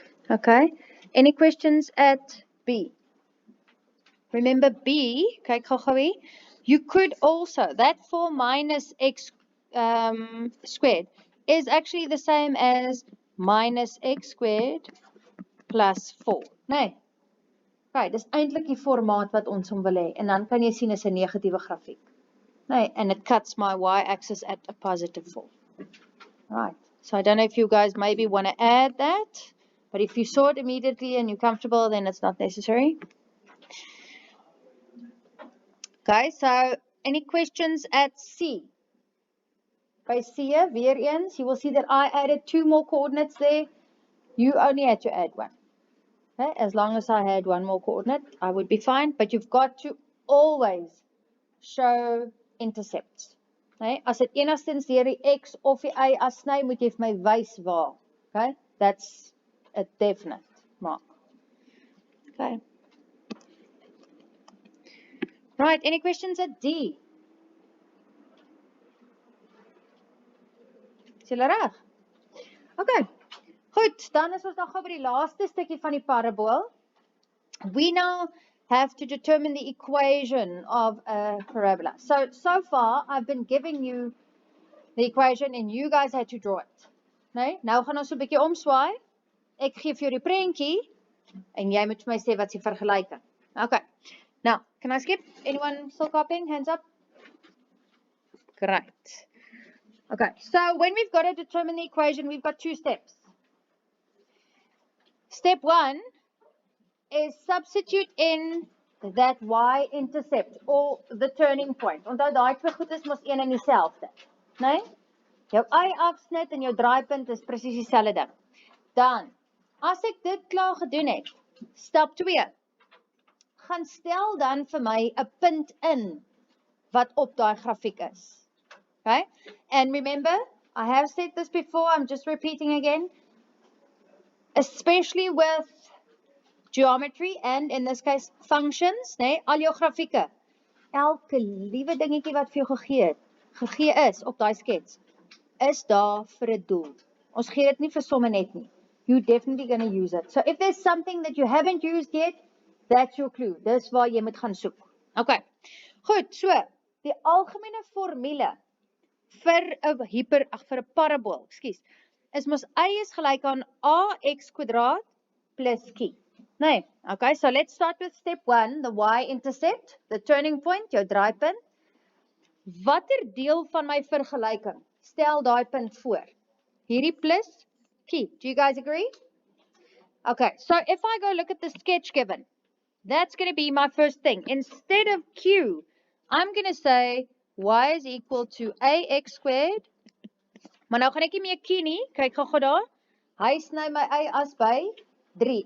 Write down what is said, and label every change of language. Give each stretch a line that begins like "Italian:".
English: Okay, any questions at B? Remember B,
Afrikaans: kyk gou-gou hier.
English: You could also, that 4 minus x squared is actually the same as minus x squared plus 4.
Afrikaans: Nee. Okay, dis eintlik die formaat wat ons wil hê. En dan kan jy sien is 'n negatiewe grafiek.
English: Nee, and it cuts my y-axis at a positive 4. Right. So I don't know if you guys maybe want to add that, but if you saw it immediately and you're comfortable, then it's not necessary. Okay, so any questions at C?
Afrikaans: By C, weer eens,
English: you will see that I added 2 more coordinates there. You only had to add 1. Okay, as long as I had 1 more coordinate, I would be fine. But you've got to always show intercepts.
Afrikaans: Okay, as dit enigstens deur die x of die y afsny, moet jy vir my wys waar.
English: Okay, that's a definite mark. Okay. Right, any questions at D?
Afrikaans: Is julle reg? Okay. Goed, dan is ons nog gou by die laaste stukkie van die parabool.
English: We now have to determine the equation of a parabola. So far, I've been giving you the equation and you guys had to draw it.
Afrikaans: Nee? Nou gaan ons so 'n bietjie omswaai. Ek gee vir jou die prentjie en jy moet vir my sê wat is die vergelyking.
English: Okay. Now, can I skip? Anyone still copying? Hands up. Great. Okay, so when we've got to determine the equation, we've got 2 steps. Step 1 is substitute in that y-intercept or the turning point.
Afrikaans: Onthou daai twee goed is mos een en dieselfde, né? Jou y-afsnit en jou draaipunt is presies dieselfde ding. Dan, as ek dit klaar gedoen het, stap 2. Gaan stel dan vir my 'n punt in wat op daai grafiek is.
English: Okay? And remember, I have said this before, I'm just repeating again, especially with geometry and in this case functions,
Afrikaans: nee, al jou grafieke, elke liewe dingetjie wat vir jou gegee is op daai skets, is daar vir 'n doel. Ons gee dit nie vir somme net nie.
English: You're definitely going to use it. So if there's something that you haven't used yet, that's your clue.
Afrikaans: Dis waar jy moet gaan soek. Okay. Goed, so, die algemene formule vir 'n parabool, is mos y is gelyk aan ax kwadraat plus q.
English: Nee, okay, so let's start with step 1, the y-intercept, the turning point,
Afrikaans: jou draaipunt. Watter deel van my vergelyking stel daai punt voor? Hierdie plus q.
English: Do you guys agree? Okay, so if I go look at the sketch given, that's going to be my first thing. Instead of q, I'm going to say y is equal to ax squared.
Afrikaans: Maar nou gaan ek nie meer q nie. Kyk gou daar. Hy sny my y as by 3.